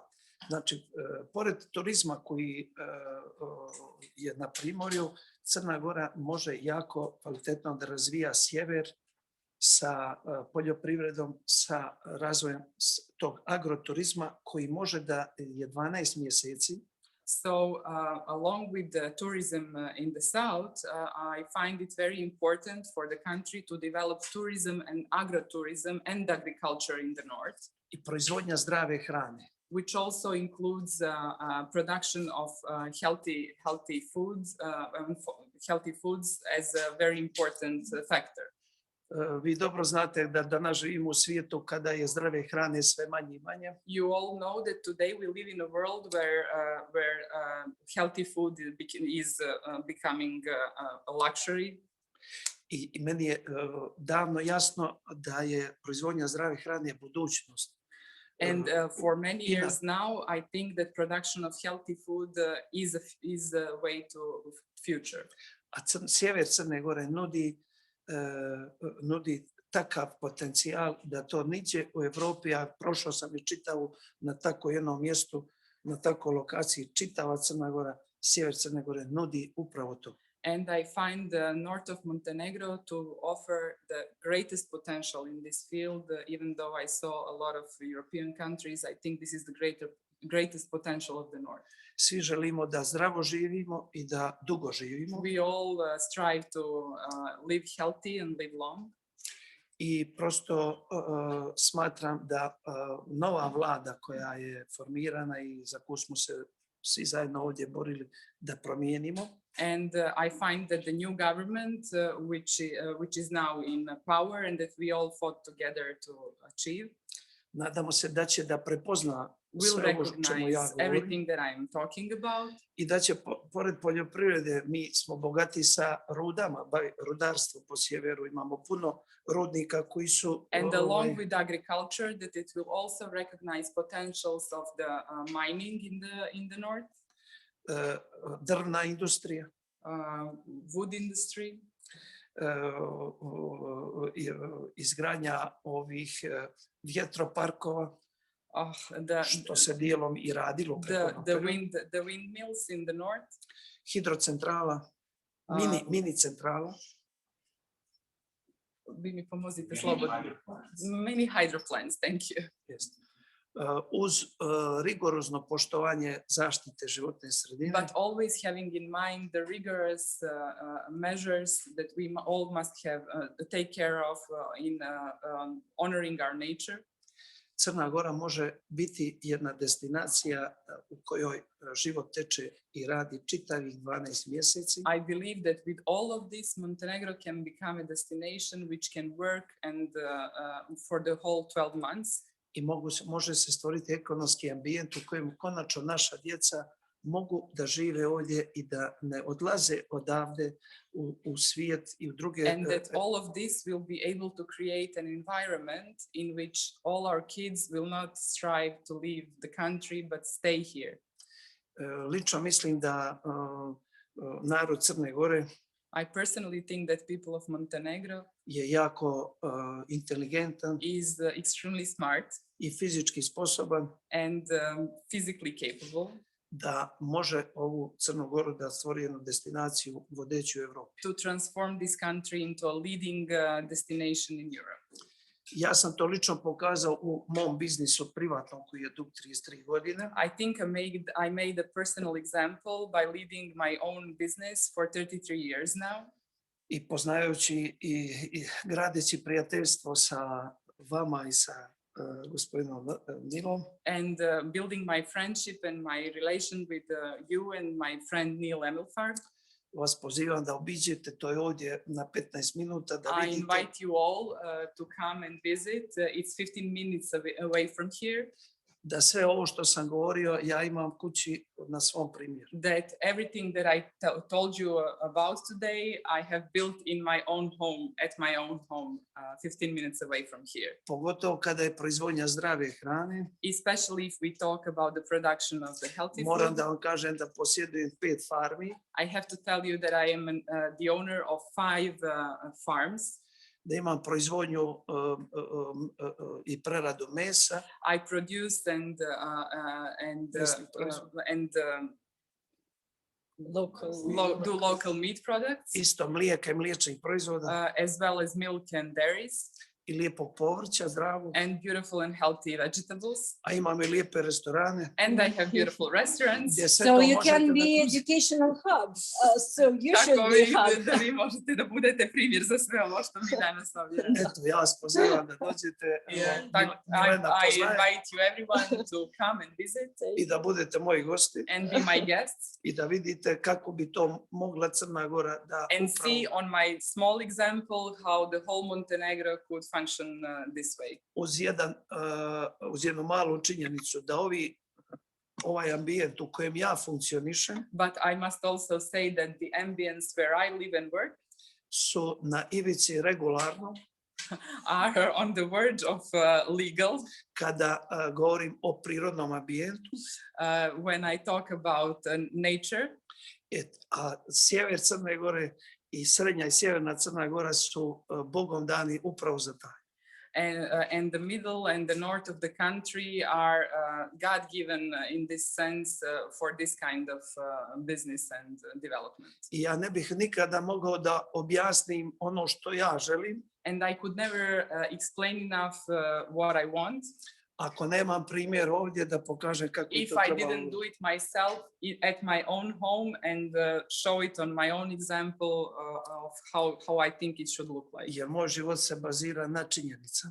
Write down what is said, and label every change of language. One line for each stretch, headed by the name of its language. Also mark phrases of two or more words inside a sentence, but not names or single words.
Serbian: Znači, pored turizma koji je na primorju, Crna Gora može jako kvalitetno da razvija sjever sa poljoprivredom, sa razvojem tog agroturizma koji može da je 12 mjeseci.
English: So along with the tourism in the south, I find it very important for the country to develop tourism and agrotourism and agriculture in the north.
Serbian: I proizvodnja zdrave hrane.
English: Which also includes production of healthy foods as a very important factor.
Serbian: Vi dobro znate da danas živimo u svijetu kada je zdrave hrane sve manje i manje.
English: You all know that today we live in a world where healthy food is becoming a luxury.
Serbian: I meni je davno jasno da je proizvodnja zdrave hrane budućnost.
English: And for many years now, I think that production of healthy food is a way to future.
Serbian: A sjever Crne Gore nudi takav potencijal da to niđe u Evropi, a prošao sam i čitao na tako jednom mjestu, na takoj lokaciji, čitava Crna Gora, sjever Crne Gore nudi upravo to.
English: And I find the north of Montenegro to offer the greatest potential in this field. Even though I saw a lot of European countries, I think this is the greatest potential of the north.
Serbian: Svi želimo da zdravo živimo i da dugo živimo.
English: We all strive to live healthy and live long.
Serbian: I prosto smatram da nova vlada koja je formirana i za koju smo se svi zajedno ovdje borili da promijenimo.
English: And I find that the new government, which is now in power and that we all fought together to achieve,
Serbian: nadamo se da će da prepozna
English: will
Serbian: sve ovo čemu ja
English: recognize
Serbian: govorim
English: everything that I am talking about.
Serbian: i da će pored poljoprivrede, mi smo bogati sa rudama, rudarstvo po sjeveru, imamo puno rudnika koji su
English: And along with agriculture, that it will also recognize potentials of the mining in the north,
Serbian: drvna industrija,
English: wood industry,
Serbian: izgradnja ovih vjetroparkova, što se dijelom i radilo.
English: the windmills in the north,
Serbian: hidrocentrala, mini centrala. Vi mi pomozite slobodno.
English: Many hydroplants, thank you.
Serbian: Uz rigorozno poštovanje zaštite životne sredine.
English: But always having in mind the rigorous measures that we all must have take care of in honoring our nature.
Serbian: Crna Gora može biti jedna destinacija u kojoj život teče i radi čitavih 12 mjeseci.
English: I believe that with all of this, Montenegro can become a destination which can work and for the whole 12 months.
Serbian: I može se stvoriti ekonomski ambijent u kojem konačno naša djeca mogu da žive ovdje i da ne odlaze odavde u svijet i u druge.
English: And that all of this will be able to create an environment in which all our kids will not strive to leave the country but stay here.
Serbian: Lično mislim da narod Crne Gore
English: I personally think that people of Montenegro
Serbian: je jako inteligentan,
English: is extremely smart
Serbian: i fizički sposoban
English: and physically capable
Serbian: da može ovu Crnu Goru da stvori jednu destinaciju vodeću u Evropi.
English: to transform this country into a leading destination in Europe.
Serbian: Ja sam to lično pokazao u mom biznisu privatnom koji je dug 33 godine.
English: I think I made a personal example by leading my own business for 33 years now.
Serbian: I poznajući i gradeći prijateljstvo sa vama i sa gospodinom Nilom.
English: And building my friendship and my relation with you and my friend Neil Emilfar.
Serbian: Vas pozivam da obiđete, to je ovdje na 15 minuta da
English: I
Serbian: vidite.
English: invite you all to come and visit. It's 15 minutes away from here.
Serbian: Da sve ovo što sam govorio ja imam kući na svom primjeru.
English: That everything that I told you about today, I have built in my own home, at my own home, 15 minutes away from here.
Serbian: Pogotovo kada je proizvodnja zdrave hrane.
English: Especially if we talk about the production of the healthy
Serbian: Moram
English: food.
Serbian: da vam kažem da posjedujem 5 farmi.
English: I have to tell you that I am the owner of 5 farms.
Serbian: Da imam proizvodnju i preradu mesa.
English: I produce and do local meat products.
Serbian: Isto mlijeka i mliječnih proizvoda.
English: As well as milk and dairies.
Serbian: i lijepog povrća zdravog,
English: and beautiful and healthy vegetables.
Serbian: a imam i lijepe restorane.
English: And I have beautiful restaurants.
Serbian: Gdje sve
English: So
Serbian: to
English: you
Serbian: možete
English: can
Serbian: da
English: be
Serbian: koristite.
English: educational hub. So you
Serbian: Tako
English: should be hub.
Serbian: da vi možete da budete primjer za sve ovo što mi danas ovdje. Eto, ja vas pozivam da dođete.
English: Yeah, Milena I
Serbian: poznaje.
English: invite you everyone to come and visit
Serbian: I da budete moji gosti
English: and be my guests
Serbian: i da vidite kako bi to mogla Crna Gora da
English: and see on my small example how the whole Montenegro could function this way.
Serbian: uz jednu malu činjenicu da ovaj ambijent u kojem ja funkcionišem
English: But I must also say that the ambience where I live and work
Serbian: su na ivici regularno
English: are on the verge of legal.
Serbian: kada govorim o prirodnom ambijentu.
English: When I talk about nature,
Serbian: A sjever Crne Gore i srednja i sjeverna Crna Gora su Bogom dani upravo za taj.
English: and the middle and the north of the country are God-given in this sense for this kind of business and development.
Serbian: I ja ne bih nikada mogao da objasnim ono što ja želim
English: And I could never explain enough what I want
Serbian: ako nemam primjer ovdje da pokažem kako
English: if
Serbian: to
English: I
Serbian: treba.
English: didn't do it myself at my own home and show it on my own example of how I think it should look like.
Serbian: Jer moj život se bazira na činjenicama,